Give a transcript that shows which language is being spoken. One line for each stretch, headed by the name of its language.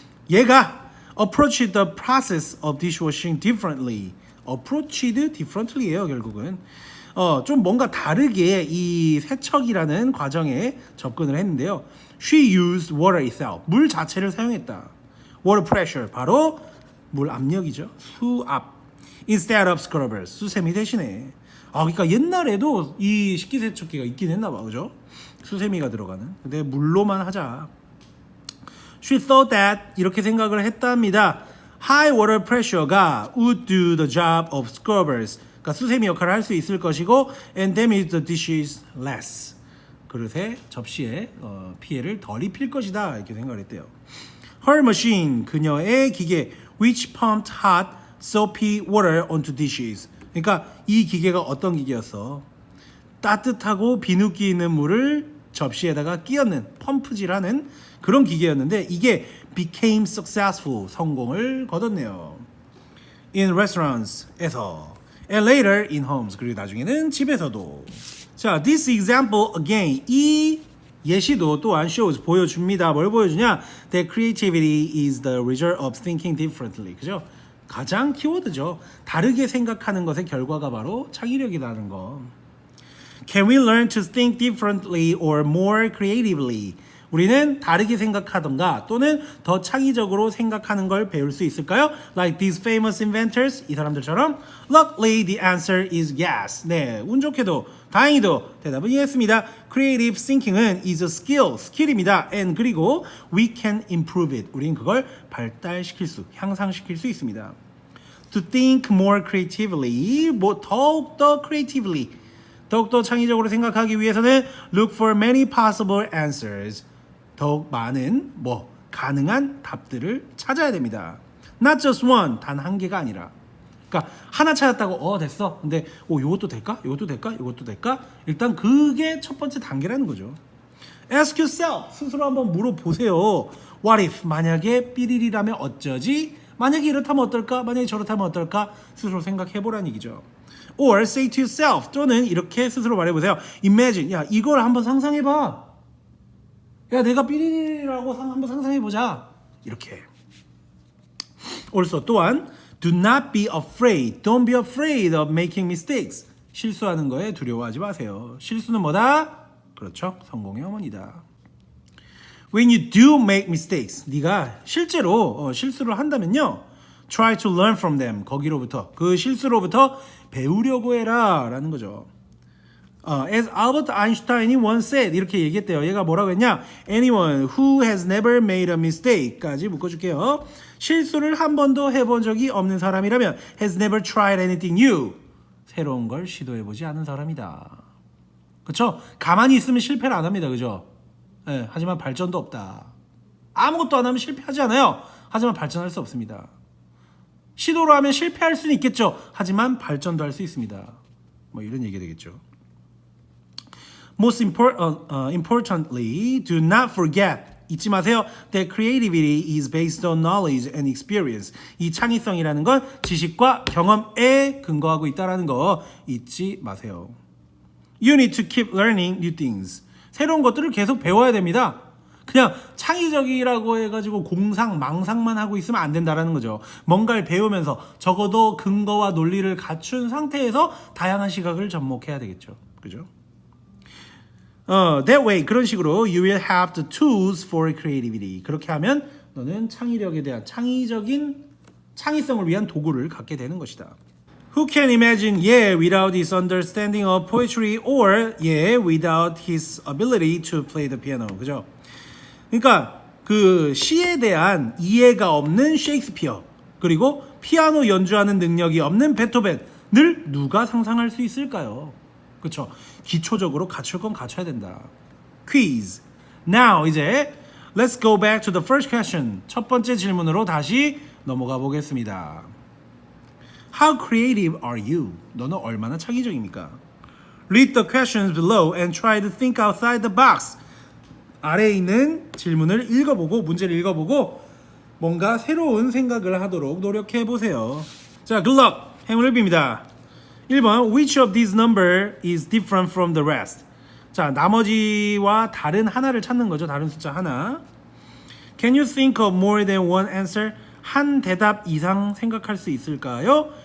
Korean: 얘가
English: approached the process of dishwashing differently. approached differently
Korean: 예요, 결국은. 좀 뭔가 다르게 이 세척이라는 과정에 접근을 했는데요.
English: She used water itself.
Korean: 물 자체를 사용했다.
English: water pressure,
Korean: 바로 물 압력이죠. 수압.
English: Instead of scrubbers.
Korean: 수세미 대신에. 그러니까 옛날에도 이 식기세척기가 있긴 했나 봐. 그죠? 수세미가 들어가는. 근데 물로만 하자.
English: She thought that
Korean: 이렇게 생각을 했답니다.
English: High water pressure가 would do the job of scrubbers.
Korean: 그러니까 수세미 역할을 할 수 있을 것이고
English: and damage the dishes less.
Korean: 그릇에 접시에 피해를 덜 입힐 것이다 이렇게 생각을 했대요.
English: Her machine
Korean: 그녀의 기계
English: which pumped hot soapy water onto dishes.
Korean: 그러니까 이 기계가 어떤 기계였어? 따뜻하고 비누기 있는 물을 접시에다가 끼얹는 펌프질하는 그런 기계였는데 이게
English: became successful
Korean: 성공을 거뒀네요.
English: In restaurants에서 and later in homes
Korean: 그리고 나중에는 집에서도. 자,
English: this example again
Korean: 이 예시도 또한
English: shows
Korean: 보여줍니다. 뭘 보여주냐?
English: That creativity is the result of thinking differently.
Korean: 그죠? 가장 키워드죠. 다르게 생각하는 것의 결과가 바로 창의력이라는 거.
English: Can we learn to think differently or more creatively?
Korean: 우리는 다르게 생각하던가 또는 더 창의적으로 생각하는 걸 배울 수 있을까요?
English: Like these famous inventors,
Korean: 이 사람들처럼.
English: Luckily, the answer is yes.
Korean: 네, 운 좋게도 다행히도 대답은 예스입니다.
English: Creative thinking은 is a skill,
Korean: 스킬입니다.
English: And
Korean: 그리고
English: we can improve it.
Korean: 우리는 그걸 발달시킬 수, 향상시킬 수 있습니다.
English: To think more creatively,
Korean: 더욱더
English: creatively,
Korean: 더욱더 창의적으로 생각하기 위해서는
English: look for many possible answers.
Korean: 더욱 많은 가능한 답들을 찾아야 됩니다.
English: Not just one,
Korean: 단 한 개가 아니라. 그러니까 하나 찾았다고 됐어. 근데 이것도 될까? 이것도 될까? 이것도 될까? 일단 그게 첫 번째 단계라는 거죠.
English: Ask yourself,
Korean: 스스로 한번 물어보세요.
English: What if
Korean: 만약에 삐리리라면 어쩌지? 만약에 이렇다면 어떨까? 만약에 저렇다면 어떨까? 스스로 생각해보라는 얘기죠.
English: Or say to yourself,
Korean: 또는 이렇게 스스로 말해보세요.
English: Imagine,
Korean: 야 이걸 한번 상상해봐. 야 내가 삐리리라고 한번 상상해보자. 이렇게.
English: Also
Korean: 또한
English: do not be afraid. Don't be afraid of making mistakes.
Korean: 실수하는 거에 두려워하지 마세요. 실수는 뭐다? 그렇죠. 성공의 어머니다.
English: When you do make mistakes,
Korean: 네가 실제로 실수를 한다면요.
English: Try to learn from them.
Korean: 거기로부터 그 실수로부터 배우려고 해라 라는 거죠.
English: As Albert Einstein이 once said
Korean: 이렇게 얘기했대요. 얘가 뭐라고 했냐?
English: Anyone who has never made a mistake
Korean: 까지 묶어줄게요. 실수를 한 번도 해본 적이 없는 사람이라면
English: has never tried anything new.
Korean: 새로운 걸 시도해보지 않은 사람이다. 그렇죠? 가만히 있으면 실패를 안 합니다. 그죠? 네, 하지만 발전도 없다. 아무것도 안 하면 실패하지 않아요. 하지만 발전할 수 없습니다. 시도로 하면 실패할 수는 있겠죠. 하지만 발전도 할 수 있습니다. 이런 얘기가 되겠죠.
English: Most importantly, do not forget.
Korean: 잊지 마세요.
English: That creativity is based on knowledge and experience.
Korean: 이 창의성이라는 건 지식과 경험에 근거하고 있다는 거 잊지 마세요.
English: You need to keep learning new things.
Korean: 새로운 것들을 계속 배워야 됩니다. 그냥 창의적이라고 해가지고 망상만 하고 있으면 안 된다는 거죠. 뭔가를 배우면서 적어도 근거와 논리를 갖춘 상태에서 다양한 시각을 접목해야 되겠죠. 그죠?
English: That way,
Korean: 그런 식으로
English: you will have the tools for creativity.
Korean: 그렇게 하면 너는 창의력에 대한 창의성을 위한 도구를 갖게 되는 것이다.
English: Who can imagine, without his understanding of poetry or, without his ability to play the piano.
Korean: 그죠? 그러니까 그 시에 대한 이해가 없는 셰익스피어 그리고 피아노 연주하는 능력이 없는 베토벤을 누가 상상할 수 있을까요? 그렇죠? 기초적으로 갖출 건 갖춰야 된다.
English: Quiz. Now
Korean: 이제
English: let's go back to the first question.
Korean: 첫 번째 질문으로 다시 넘어가 보겠습니다.
English: How creative are you?
Korean: 너는 얼마나 창의적입니까?
English: Read the questions below and try to think outside the box.
Korean: 아래에 있는 질문을 읽어보고 문제를 읽어보고 뭔가 새로운 생각을 하도록 노력해 보세요. 자,
English: good luck.
Korean: 행운을 빕니다.
English: 1번 Which of these number is different from the rest?
Korean: 자, 나머지와 다른 하나를 찾는 거죠. 다른 숫자 하나.
English: Can you think of more than one answer?
Korean: 한 대답 이상 생각할 수 있을까요?